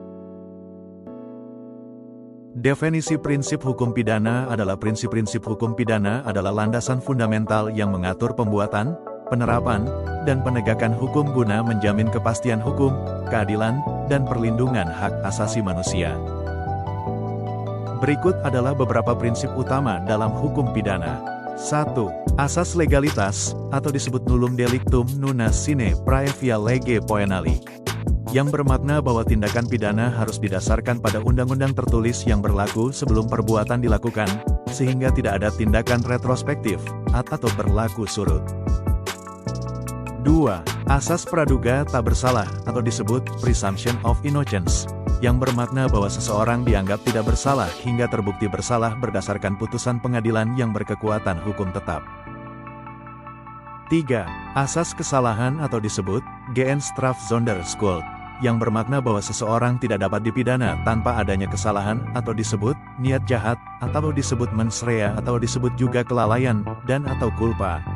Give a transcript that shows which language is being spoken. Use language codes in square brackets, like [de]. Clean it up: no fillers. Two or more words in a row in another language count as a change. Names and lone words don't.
[id] Definisi prinsip hukum pidana adalah prinsip-prinsip hukum pidana adalah landasan fundamental yang mengatur pembuatan, penerapan, dan penegakan hukum guna menjamin kepastian hukum, keadilan, dan perlindungan hak asasi manusia. Berikut adalah beberapa prinsip utama dalam hukum pidana. 1. Asas legalitas, atau disebut [la] nullum delictum nunc sine praevia lege poenali, [id] yang bermakna bahwa tindakan pidana harus didasarkan pada undang-undang tertulis yang berlaku sebelum perbuatan dilakukan, sehingga tidak ada tindakan retrospektif atau berlaku surut. 2. Asas praduga tak bersalah, atau disebut [en] presumption of innocence, [id] yang bermakna bahwa seseorang dianggap tidak bersalah hingga terbukti bersalah berdasarkan putusan pengadilan yang berkekuatan hukum tetap. 3. Asas kesalahan, atau disebut Gehenstrafsonderschuld, yang bermakna bahwa seseorang tidak dapat dipidana tanpa adanya kesalahan, atau disebut niat jahat, atau disebut [la] mens rea, [id] atau disebut juga kelalaian, dan atau culpa.